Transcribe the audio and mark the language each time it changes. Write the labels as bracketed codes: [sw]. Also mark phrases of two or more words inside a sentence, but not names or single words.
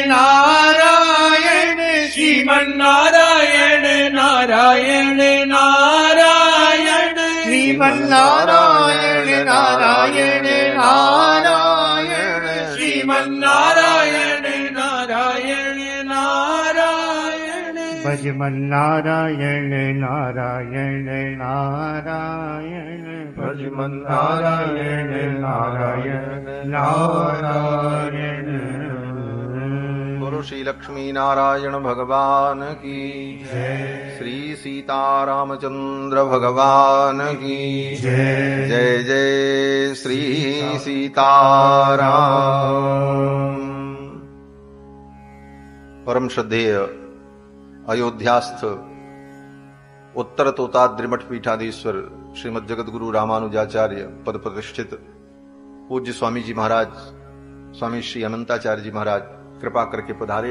[hi] नारायण, श्रीमन नारायण नारायण नारायण, श्रीमन नारायण नारायण नारायण, श्रीमन नारायण नारायण नारायण, भजमन नारायण नारायण नारायण, भजमन नारायण नारायण नारायण। गुरु श्री लक्ष्मी नारायण भगवान की जय। श्री सीतारामचंद्र भगवान की जय। जय जय श्री सीताराम। परम श्रद्धेय अयोध्यास्थ उत्तर तोताद्रि मठ पीठाधीश्वर श्रीमद जगतगुरु रामानुजाचार्य पद प्रतिष्ठित पूज्य स्वामी जी महाराज, स्वामी श्री अनंताचार्य जी महाराज कृपा करके पधारे।